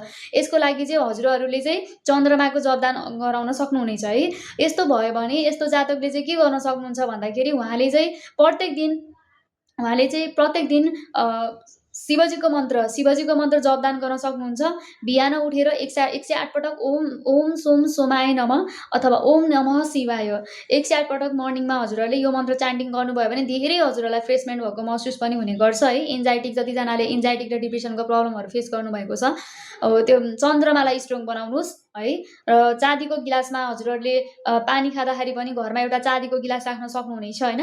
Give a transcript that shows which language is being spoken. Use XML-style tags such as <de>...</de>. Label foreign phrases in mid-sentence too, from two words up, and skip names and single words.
<ne>यसको लागि चाहिँ हजुरहरूले चाहिँ चन्द्रमाको जपदान गराउन सक्नुहुनेछ है। यस्तो भयो भने यस्तो जातकले चाहिँ के गर्न सक्नुहुन्छ भन्दाखेरि उहाँले चाहिँ प्रत्येक दिन शिवजीको मन्त्र जपदान गर्न सक्नुहुन्छ। बिहान उठेर 108 पटक</ne> <sa>ओम सोम सोमाय नमः</sa> <ne>अथवा</ne> <sa>ओम नमः शिवाय</sa> <ne>108 पटक मर्निङमा हजुरहरूले यो मन्त्र च्यान्टिङ गर्नुभयो भने धेरै हजुरहरूलाई फ्रेसमेन्ट भएको महसुस पनि हुने गर्छ है। जतिजनाले एन्जाइटिक र डिप्रेसनको</ne> <en>problems face</en> <ne>गर्नुभएको छ त्यो चन्द्रमालाई स्ट्रङ बनाउनुहोस् है। र चाँदीको गिलासमा हजुरहरूले पानी खाँदाखेरि पनि घरमा एउटा चाँदीको गिलास राख्न सक्नुहुनेछ हैन।</ne>